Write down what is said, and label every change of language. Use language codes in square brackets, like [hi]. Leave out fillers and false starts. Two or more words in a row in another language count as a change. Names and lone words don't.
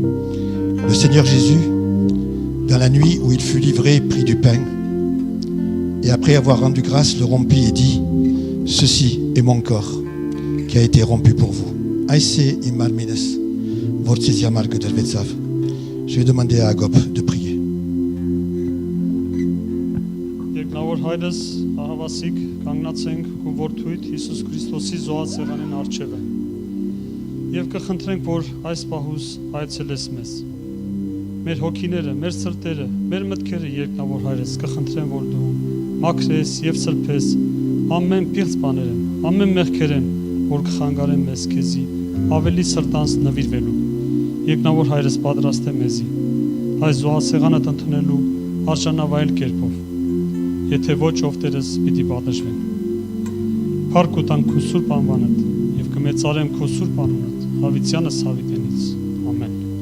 [fr] Seigneur Jésus, dans la nuit où il fut livré et prit du pain, Et après avoir rendu grâce, le rompit et dit, ceci est mon corps qui a été rompu pour vous. Je vais demander à Agop de prier. [hy] Երկնավոր Հայրս, ահավասիկ կանգնացենք քո որդուիդ Հիսուս Քրիստոսի զոհած սեղանին առջև եւ կխնդրենք, որ այս պահուս այցելես մեզ։ Մեր հոգիները, մեր սրտերը, մեր մտքերը երկնավոր Հայրս կխնդրեն, որ դու մաքրես եւ սրբես ամեն պիղծ բաներն, ամեն մեղքերն, որ կխանգարեն մեզ քեզի ավելի սրտանց նվիրվելու։ Երկնավոր Հայրս պատրաստ է մեզի այս զոհասեղանդ ընդունելու արժանավայել կերպով։ Եթե ոչ, ով Տերս պիտի պատժվեն։ Փառք ու տանք քո սուրբ անվանդ եւ կմեծարեմ քո սուրբ անունդ հավիտյանս հավիտենից։ Amen.